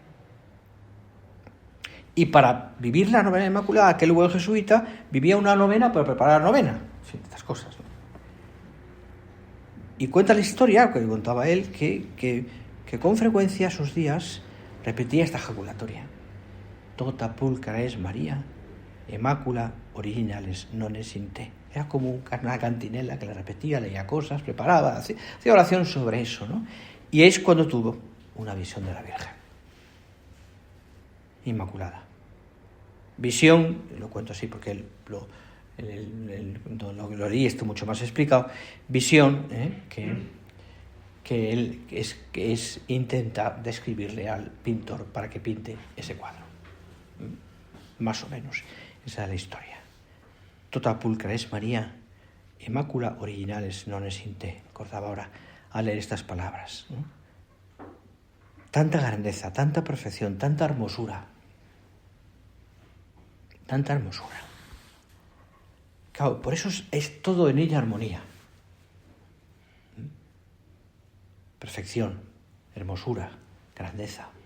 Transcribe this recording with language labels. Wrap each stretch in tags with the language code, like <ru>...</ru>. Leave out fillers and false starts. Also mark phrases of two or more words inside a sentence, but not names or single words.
<es>Y para vivir la novena de la Inmaculada, aquel buen jesuita vivía una novena para preparar la novena. En fin, estas cosas, ¿no? Y cuenta la historia, que contaba él, que con frecuencia esos días repetía esta ejaculatoria.</es> <la>Tota pulcra es María, Immacula originalis non est in te.</la> <es>Era como una cantinela que le repetía, leía cosas, preparaba, hacía oración sobre eso, ¿no? Y es cuando tuvo una visión de la Virgen Inmaculada. Visión, lo cuento así porque lo leí, esto mucho más explicado. Visión que él intenta describirle al pintor para que pinte ese cuadro. Más o menos, esa es la historia.</es> <la>Tota pulcra es María, Immacula originalis non est in te.</la> <es>Acordaba ahora a leer estas palabras, ¿no? Tanta grandeza, tanta perfección, tanta hermosura. Claro, por eso es todo en ella armonía. Perfección, hermosura, grandeza.</es>